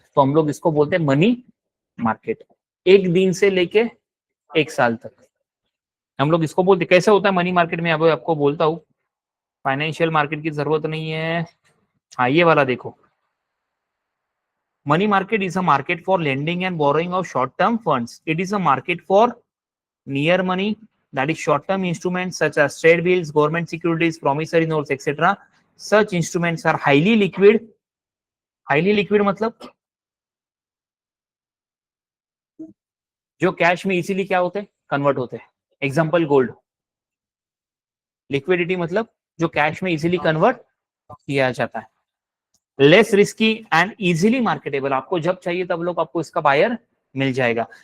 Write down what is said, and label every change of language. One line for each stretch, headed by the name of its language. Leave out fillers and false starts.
Hindi: तो हम लोग इसको बोलते हैं मनी मार्केट, 1 दिन से लेके 1 साल तक हम लोग इसको बोलते। कैसे होता है मनी मार्केट में, अभी आपको बोलता हूँ, फाइनेंशियल मार्केट की जरूरत नहीं है। हाँ ये वाला देखो,
English: Money market is a market for lending and borrowing of short term funds. It is a market for near money, that is short term instruments such as trade bills, government securities, promissory notes, etc. Such instruments are highly liquid.
Hindi: highly liquid मतलब जो cash में easily क्या होते हैं, convert होते हैं। Example gold. Liquidity मतलब जो कैश में इजीली कन्वर्ट किया जाता है।
English: less risky and easily marketable,
Hindi: आपको जब चाहिए तब लोग आपको इसका बायर मिल जाएगा।